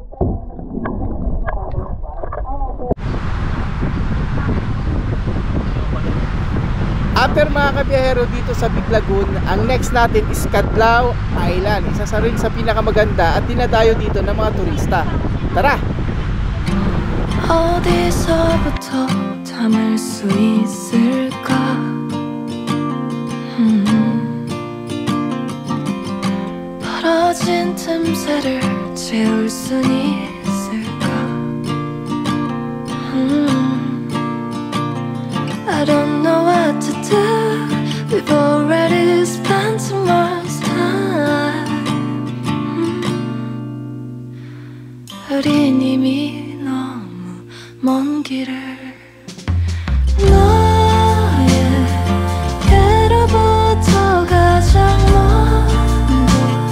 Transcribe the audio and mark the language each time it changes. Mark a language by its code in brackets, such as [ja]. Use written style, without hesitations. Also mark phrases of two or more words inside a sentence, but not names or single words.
[tl] After mga kabiyahero dito sa Big Lagoon, ang next natin is Cadlao Island. Isa sa rin sa pinakamaganda at dinadayo dito ng mga turista. Tara! [ko] 어디서부터 담을 수 있을까? 벌어진 틈새를 채울 순 있을까? [en] I don't know what to do. We've already spent too much time. [ko] 우린 이미 먼 길을 너에게로부터 가장 먼